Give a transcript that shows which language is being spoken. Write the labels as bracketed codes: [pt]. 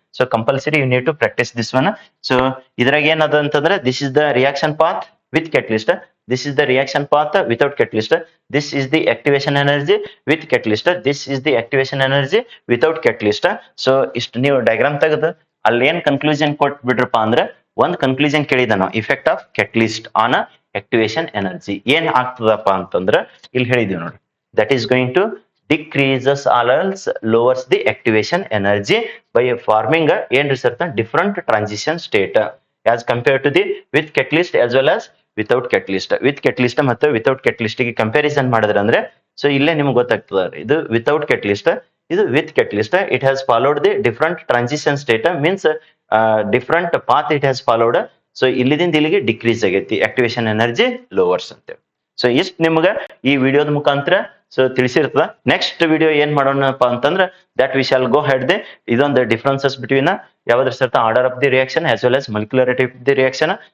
[en] So compulsory you need to practise this one. [kn] So ಇದ್ರಾಗ ಏನದ ಅಂತಂದ್ರೆ [en] This is the reaction path with catalyst, this is the reaction path without catalyst, this is the activation energy with catalyst, this is the activation energy without catalyst. [kn] So ಇಷ್ಟು ನೀವು diagram ತೆಗೆದು ಅಲ್ಲಿ ಏನ್ conclusion ಕೊಟ್ ಬಿಡ್ರಪ್ಪ ಅಂದ್ರೆ ಒಂದ್ conclusion ಕೇಳಿದ ನಾವು effect of catalyst on activation energy ಏನ್ ಆಗ್ತದಪ್ಪ ಅಂತಂದ್ರೆ ಇಲ್ಲಿ ಹೇಳಿದೀವಿ ನೋಡಿ. [en] that is going to decreases or else lowers the activation energy by forming a [kn] ಏನ್ರಿ sir [en] different transition state as compared to the with catalyst as well as without catalyst. [kn] with catalyst ಮತ್ತು without catalyst ಗೆ comparison ಮಾಡಿದ್ರೆ ಅಂದ್ರೆ so ಇಲ್ಲೇ ನಿಮ್ಗೆ ಗೊತ್ತಾಗ್ತದೆ ಇದು without catalyst, ಇದು with catalyst. [en] it has followed the different transition state means different path it has followed. [kn] So ಇಲ್ಲಿದಿಂದ ಇಲ್ಲಿಗೆ ಡಿಕ್ರೀಸ್ ಆಗೈತಿ, ಆಕ್ಟಿವೇಶನ್ ಎನರ್ಜಿ ಲೋವರ್ಸ್ ಅಂತೇಳಿ. ಸೊ ಇಷ್ಟ ನಿಮ್ಗ ಈ ವಿಡಿಯೋದ ಮುಖಾಂತರ ಸೊ ತಿಳಿಸಿರ್ತದ. ನೆಕ್ಸ್ಟ್ ವಿಡಿಯೋ ಏನ್ ಮಾಡೋಣಪ್ಪ ಅಂತಂದ್ರೆ [en] That we shall go ahead the ಇದೊಂದು differences between ಯಾವ್ದ್ರ ಸರ್ತ order of the reaction as well as molecularity of the reaction.